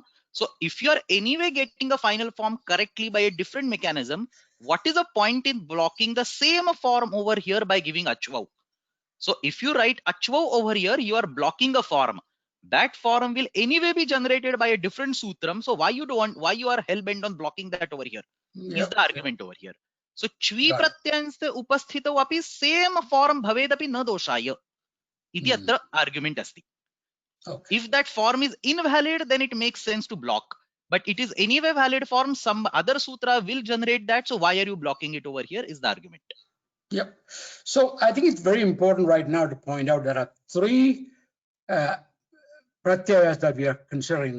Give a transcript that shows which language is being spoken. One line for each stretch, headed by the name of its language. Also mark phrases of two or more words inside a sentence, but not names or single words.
English: So if you are anyway getting a final form correctly by a different mechanism, what is the point in blocking the same form over here by giving achvav? So if you write achvav over here, you are blocking a form. That form will anyway be generated by a different sutram. So why you are hell bent on blocking that over here? Is the argument over here.
Sanskrit: So च्वि प्रत्ययान्ते उपस्थितो अपि
English: same form
Sanskrit: भवेदपि न दोषाय. इति अत्र argument अस्ति.
English: If that form is invalid, then it makes sense to block. But it is anyway valid form. Some other sutra will generate that. So why are you blocking it over here is the argument. Yep. So I think it's very important right now to point out there are three pratyayas that we are considering.